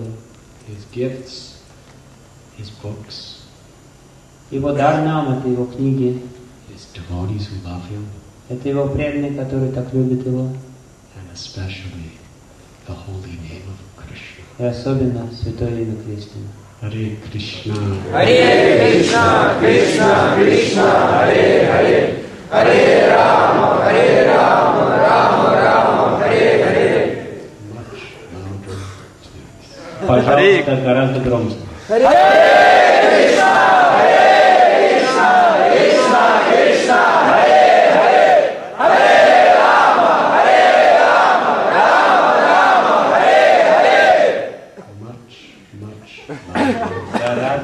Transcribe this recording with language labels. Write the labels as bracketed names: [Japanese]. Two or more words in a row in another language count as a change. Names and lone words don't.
[English] His gifts, His books, [Russian] Его дар нам — это Его книги, [English] His devotees who love Him, [Russian] это Его преданные, которые так любят Его, [English] and especially the holy name of Krishna. [Russian] и особенно святое имя Кришны. [Sanskrit] हरे कृष्ण. हरे कृष्ण, कृष्ण कृष्ण, हरे हरे, हरे राम, राम राम, हरे हरे. [English] Much louder, please. [Russian] Пожалуйста, гораздо громче. [Sanskrit] हरे कृष्ण, कृष्ण कृष्ण, हरे हरे, हरे राम, राम हरे हरे. [English] Much louder.